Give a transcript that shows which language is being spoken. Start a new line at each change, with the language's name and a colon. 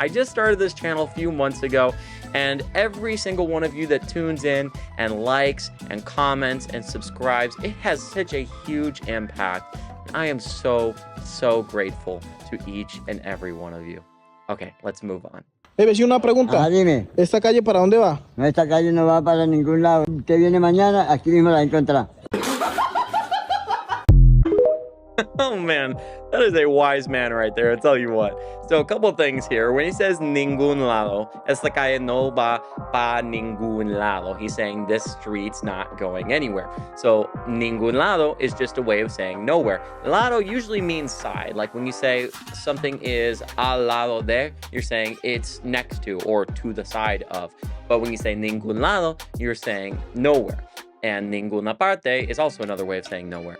English: I just started this channel a few months ago, and every single one of you that tunes in and likes and comments and subscribes, it has such a huge impact. I am so grateful to each and every one of you. Okay, let's move on.
Spanish: Vecino, una pregunta. Dime. ¿Esta calle para dónde va? No, esta calle no va para ningún lado. Usted viene mañana, aquí mismo la encontrará.
English: Oh man, that is a wise man right there, I'll tell you what. So a couple things here. When he says
Spanish: ningún lado, esta calle no va pa ningún lado.
English: He's saying this street's not going anywhere. So
Spanish: ningún lado
English: is just a way of saying nowhere. Lado usually means side. Like when you say something is
Spanish: al lado de,
English: you're saying it's next to or to the side of. But when you say
Spanish: ningún lado,
English: you're saying nowhere. And
Spanish: ninguna parte
English: is also another way of saying nowhere.